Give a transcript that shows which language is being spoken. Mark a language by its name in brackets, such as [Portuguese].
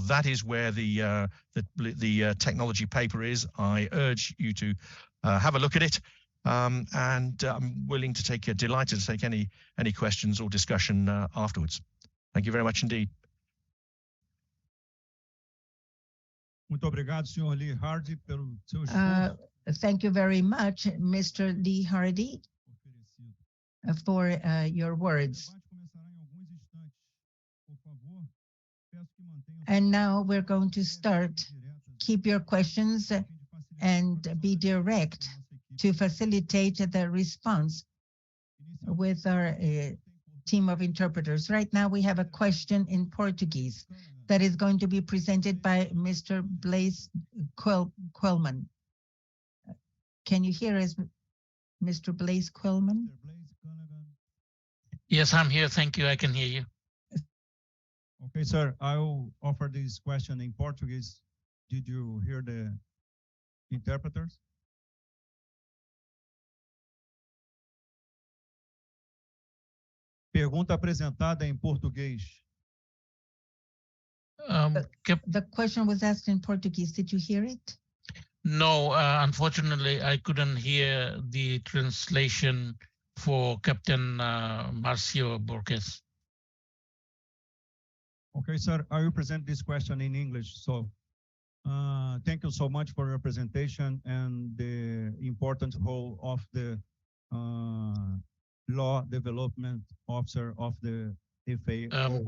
[English] That is where the technology paper is. I urge you to have a look at it, and I'm willing to delighted to take any questions or discussion afterwards. Thank you very much indeed. [Portuguese] Muito obrigado, Sr. Lee Hardy, pelo seu esforço. [English] Thank you very much, Mr. Lee Hardy, for your words. And now we're going to start. Keep your questions and be direct to facilitate the response with our team of interpreters. Right now we have a question in Portuguese that is going to be presented by Mr. Blaise Quillman. Can you hear us, Mr. Blaise Quillman? Yes, I'm here. Thank you. I can hear you. Okay, sir. I will offer this question in Portuguese. Did you hear the interpreters? [Portuguese] Pergunta apresentada em português. [English] The question was asked in Portuguese. Did you hear it? No, unfortunately, I couldn't hear the translation for Captain Marcio Borges. Okay, sir, I will present this question in English. So, thank you so much for your presentation and the important role of the Law Development Officer of the FAO.